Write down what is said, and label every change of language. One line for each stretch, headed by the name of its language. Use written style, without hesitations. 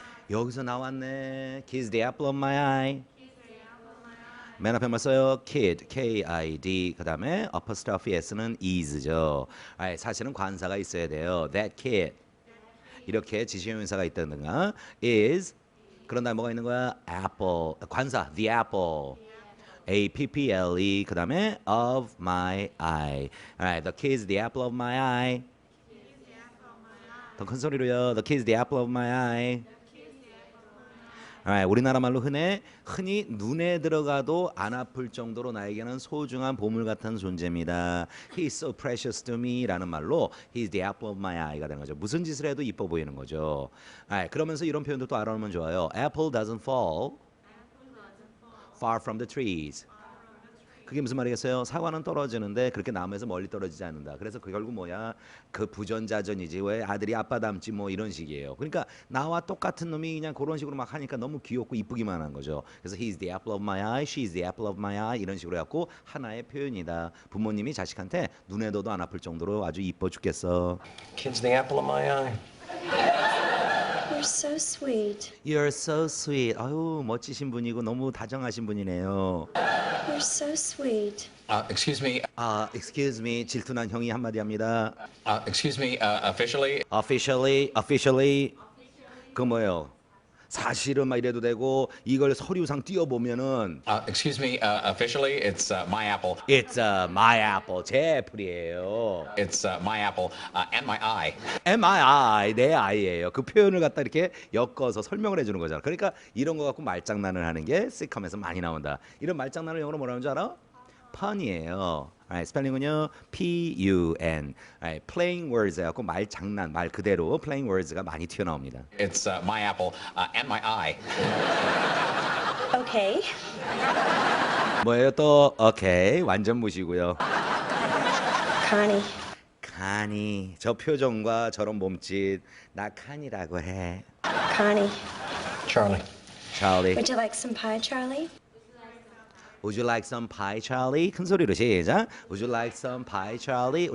Korean: 여기서 나왔네.
English: Kid's the apple of my eye.
Korean: 맨 앞에 뭐 써요?
English: Kid, K-I-D.
Korean: 그 다음에 apostrophe S는 is죠. 사실은 관사가 있어야 돼요.
English: That kid.
Korean: 이렇게 지시형용사가 있다든가 is. 그런 다음에 뭐가 있는 거야?
English: Apple.
Korean: 관사,
English: the apple. A-P-P-L-E.
Korean: 그 다음에
English: of my eye. Alright, the kid is the apple of my eye.
Korean: 더 큰 소리로요.
English: The kid is the apple of my eye.
Korean: 우리나라 말로 흔히 눈에 들어가도 안 아플 정도로 나에게는 소중한 보물 같은 존재입니다.
English: He is so precious to me
Korean: 라는 말로
English: He is the apple of my eye가
Korean: 되는 거죠. 무슨 짓을 해도 이뻐 보이는 거죠. 그러면서 이런 표현도 또 알아놓으면 좋아요.
English: Apple doesn't fall far from the trees.
Korean: 그게 무슨 말이겠어요? 사과는 떨어지는데 그렇게 나무에서 멀리 떨어지지 않는다. 그래서 그 결국 뭐야? 그 부전자전이지. 왜 아들이 아빠 닮지 뭐 이런 식이에요. 그러니까 나와 똑같은 놈이 그냥 그런 식으로 막 하니까 너무 귀엽고 이쁘기만 한 거죠. 그래서
English: he's the apple of my eye, she's the apple of my eye
Korean: 이런 식으로 해갖고 하나의 표현이다. 부모님이 자식한테 눈에 둬도 안 아플 정도로 아주 이뻐 죽겠어.
English: Kid's the apple of my eye. You're so sweet. You're so sweet.
Korean: 아유 멋지신 분이고 너무 다정하신 분이네요.
English: You're so sweet. Excuse me. Excuse me.
Korean: 질투난 형이 한마디 합니다.
English: Excuse me. Officially. Officially.
Korean: 그 뭐예요? 사실은 막 이래도 되고 이걸 서류상 띄워보면은
English: Excuse me. Officially, it's my apple. It's my apple.
Korean: 제 애플이에요.
English: It's my apple and my eye.
Korean: M-I-I. 내 아이예요. 그 표현을 갖다 이렇게 엮어서 설명을 해주는 거잖아. 그러니까 이런 거 갖고 말장난을 하는 게 시컴에서 많이 나온다. 이런 말장난을 영어로 뭐라는 줄 알아? 펀이에요. Alright, 스펠링은요 P-U-N. Alright,
English: playing words
Korean: 해갖고 말 장난, 말 그대로 playing words가 많이 튀어나옵니다.
English: It's my apple and my eye. Okay.
Korean: 뭐예요 또? 오케이, 완전 무시고요.
English: Connie.
Korean: 칸이, 저 표정과 저런 몸짓, 나 칸이라고 해.
English: Connie. Charlie. Charlie. Would you like some pie, Charlie? Would you like some pie, Charlie?
Korean: 큰 소리로 시작.
English: Would you like some pie, Charlie?